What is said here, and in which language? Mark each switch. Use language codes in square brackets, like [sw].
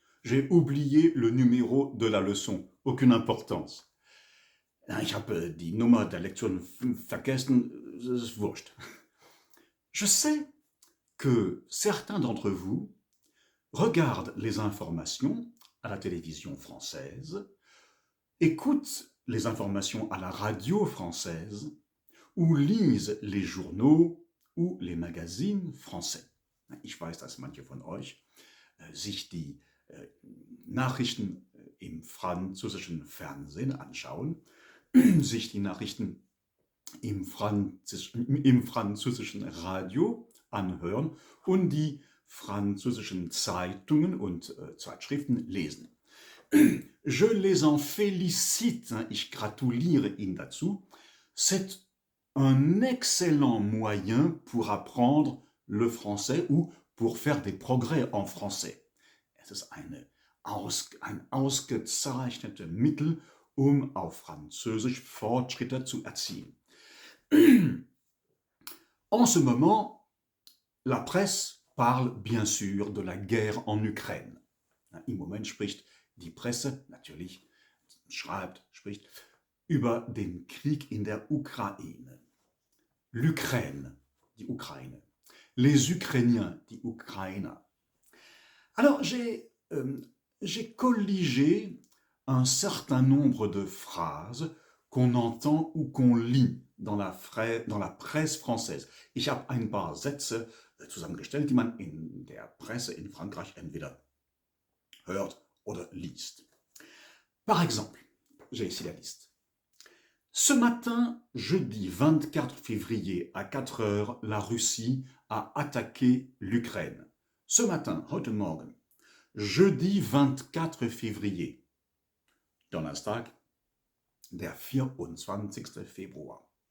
[fr] J'ai oublié le numéro de la leçon. Aucune importance. [de] Ich habe die Nummer der Lektion vergessen. Das ist wurscht. [fr] Je sais que certains d'entre vous regardent les informations à la télévision française, écoutent les informations à la radio française ou lisent les journaux ou les magazines français. [de] Ich weiß, dass manche von euch sich die Nachrichten im französischen Fernsehen anschauen, sich die Nachrichten im französischen Radio anhören und die französischen Zeitungen und Zeitschriften lesen. [fr] Je les en félicite, [de] ich gratuliere Ihnen dazu. [fr] C'est un excellent moyen pour apprendre le français ou pour faire des progrès en français. [de] Es ist ein ausgezeichnetes Mittel, um auf Französisch Fortschritte zu erzielen. [fr] En ce moment, la presse parle bien sûr de la guerre en Ukraine. [de] Im Moment spricht die Presse, natürlich spricht über den Krieg in der Ukraine. [fr] L'Ukraine, [de] die Ukraine. [fr] Les Ukrainiens, [de] die Ukrainer. [fr] Alors, j'ai colligé un certain nombre de phrases qu'on entend ou qu'on lit dans la Presse française. [de] Ich habe ein paar Sätze zusammengestellt, die man in der Presse in Frankreich entweder hört oder liest. [fr] Par exemple, j'ai ici la liste. Ce matin, jeudi 24 février à 4 heures, la Russie a attaqué l'Ukraine. Ce matin, [de] heute Morgen, [fr] jeudi 24 février, [de] Donnerstag, der 24. Februar.